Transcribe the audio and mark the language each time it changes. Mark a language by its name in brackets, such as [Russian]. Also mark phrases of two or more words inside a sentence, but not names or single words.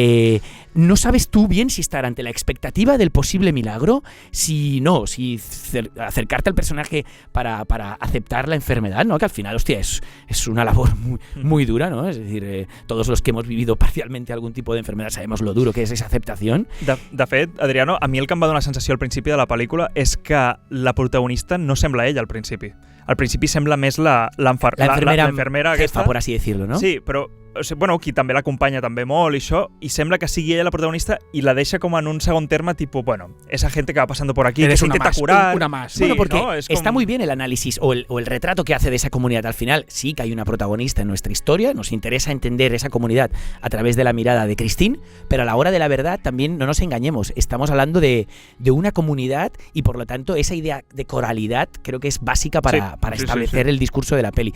[Spanish] no sabes tú bien si estar ante la expectativa del posible milagro, si acercarte al personaje para aceptar la enfermedad, ¿no? Que al final, hostia, es una labor muy, muy dura, ¿no? Es decir, todos los que hemos vivido parcialmente algún tipo de enfermedad sabemos lo duro que es esa aceptación. [Catalan] De fet, Adriano, a mi el que em va donar sensació al principi de la pel·lícula és que la protagonista no sembla ella al principi. Al principi sembla més l'enfermera jefa, aquesta, [Spanish] por así decirlo, ¿no? [Catalan] Sí, però bueno, qui també l'acompanya també molt i això, i sembla que sigui ella la protagonista i la deixa com en un segon terme, [Spanish] tipo, bueno, esa gente que va pasando por aquí, que se intenta curar. Una más. Sí, bueno, porque ¿no? está muy bien el análisis o el retrato que hace de esa comunidad. Al final sí que hay una protagonista en nuestra historia, nos interesa entender esa comunidad a través de la mirada de Christine, pero a la hora de la verdad también no nos engañemos, estamos hablando de una comunidad y por lo tanto esa idea de coralidad creo que es básica para establecer el discurso de la peli.